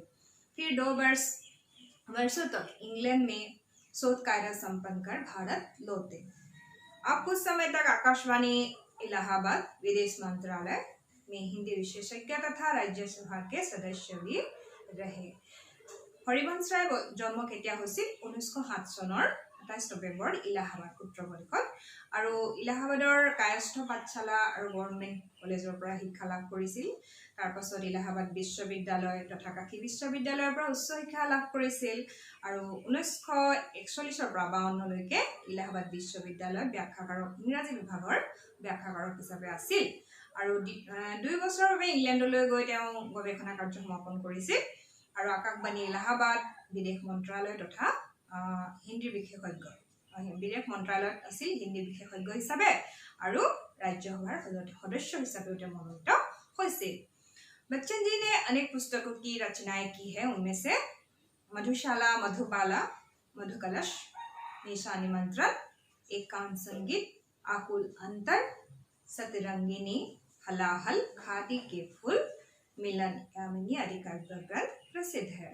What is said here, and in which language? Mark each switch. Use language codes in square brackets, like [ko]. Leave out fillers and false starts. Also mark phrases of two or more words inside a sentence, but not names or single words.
[hi] फिर 2 वर्षों तक इंग्लैंड में शोध कार्य संपन्न कर भारत लौटे। आप कुछ समय तक आकाशवाणी इलाहाबाद विदेश मंत्रालय में हिंदी विशेषज्ञ तथा राज्यसभा के सदस्य भी रहे। [as] हरिवंश राय जन्म केতিয়া হৈছিল 1907 চনৰ 28 নৱেম্বৰ ইলাহাবাদ উত্তৰ প্ৰদেশত, আৰু ইলাহাবাদৰ কায়স্থ পাঠশালা আৰু গভৰ্ণমেণ্ট কলেজৰ পৰা শিক্ষা লাভ কৰিছিল। তাৰ পাছত ইলাহাবাদ বিশ্ববিদ্যালয় তথা কাশী বিশ্ববিদ্যালয়ৰ পৰা উচ্চ শিক্ষা লাভ কৰিছিল, আৰু 1941 পৰা 52 লৈকে ইলাহাবাদ বিশ্ববিদ্যালয়ত ব্যাখ্যাকাৰক ইংৰাজী বিভাগৰ ব্যাখ্যাকাৰক হিচাপে আছিল। আৰু 2 বছৰৰ বাবে ইংলেণ্ডলৈ গৈ তেওঁ গৱেষণা কাৰ্য সমাপন কৰিছিল, আৰু আকাশবাণী ইলাহাবাদ বিদেশ মন্ত্ৰালয় তথা হিন্দী বিশেষজ্ঞ বিদেশ মন্ত্ৰালয়ত আছিল হিন্দী বিশেষজ্ঞ হিচাপে, আৰু [hi] राज्यसभा सदस्य हिसाब से मनोनीत [as] होइसे। [hi] बच्चन जी ने अनेक पुस्तकों की रचनाएं की है, उनमें से मधुशाला, मधुबाला, मधुकलश, निशा निमंत्रण, एकांत संगीत, आकुल अंतर, सतरंगिनी, हलाहल, खादी के फूल, मिलन यामिनी आदि काव्य ग्रंथ प्रसिद्ध है।